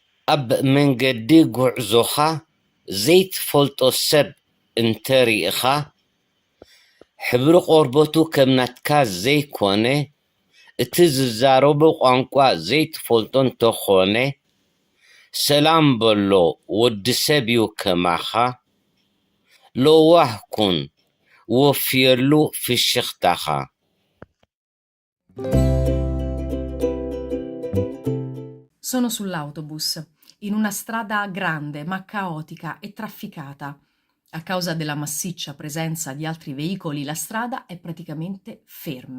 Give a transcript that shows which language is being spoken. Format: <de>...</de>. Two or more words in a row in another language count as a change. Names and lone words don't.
<ti>ኣብ መንገዲ ጉዕዞኻ ዘይትፈልጦ ሰብ እንተሪኢኻ ሕብሪ ቆርበቱ ከም ናትካ ዘይኮነ እቲ ዝዛረቦ ቋንቋ ዘይትፈልጦ እንተኾነ ሰላም በሎ ወዲ ሰብ እዩ ከማኻ ለዋህ ኩን ወፍየሉ ፍሽኽታኻ።</ti> <it>Sono sull'autobus, in una strada grande ma caotica e trafficata. A causa della massiccia presenza di altri veicoli, la strada è praticamente ferma.</it>